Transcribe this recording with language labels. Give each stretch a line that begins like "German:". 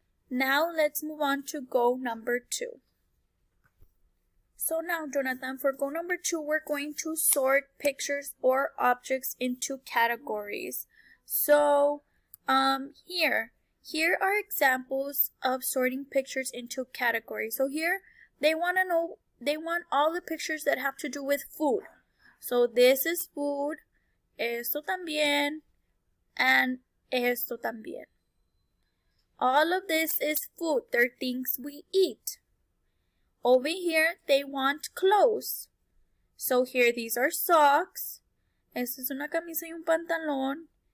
English: Now let's move on to goal number 2. So now, Jonathan, for goal number 2, we're going to sort pictures or objects into categories. So here are examples of sorting pictures into categories. So here they want all the pictures that have to do with food. So this is food,
Spanish: esto también,
English: and esto también. All of this is food. They're things we eat. Over here, they want clothes. So here, these are socks.
Spanish: Esta es una camisa y un pantalón.